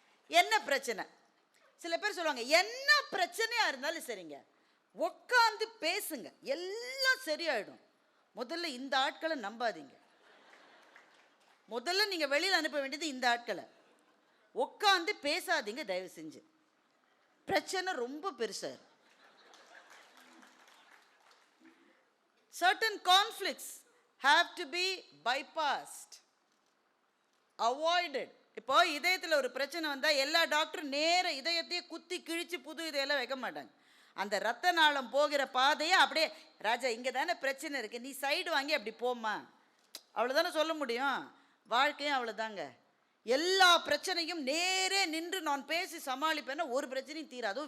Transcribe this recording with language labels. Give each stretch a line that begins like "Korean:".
Tamil: என்ன பிரச்சனை? சில பேர் சொல்லுவாங்க, என்ன பிரச்சனையாக இருந்தாலும் சரிங்க உட்காந்து பேசுங்க எல்லாம் சரியாயிடும். முதல்ல இந்த ஆட்களை நம்பாதீங்க. முதல்ல நீங்கள் வெளியில் அனுப்ப வேண்டியது இந்த ஆட்களை. உட்காந்து பேசாதீங்க தயவு செஞ்சு, பிரச்சனை ரொம்ப பெருசாக.
English: Certain conflicts have to be bypassed, avoided.
Tamil: இப்போ இதயத்தில் ஒரு பிரச்சனை வந்தால் எல்லா டாக்டரும் நேர இதயத்தையே குத்தி கிழிச்சு புது இதயெல்லாம் வைக்க மாட்டாங்க. அந்த ரத்த நாளம் போகிற பாதையை அப்படியே, ராஜா இங்கே தானே பிரச்சனை இருக்குது, நீ சைடு வாங்கி அப்படி போமா, அவ்வளோதானே சொல்ல முடியும். வாழ்க்கையும் அவ்வளோதாங்க. எல்லா பிரச்சனையும் நேரே நின்று நான் பேசி சமாளிப்பேன்னா ஒரு பிரச்சனையும் தீராது.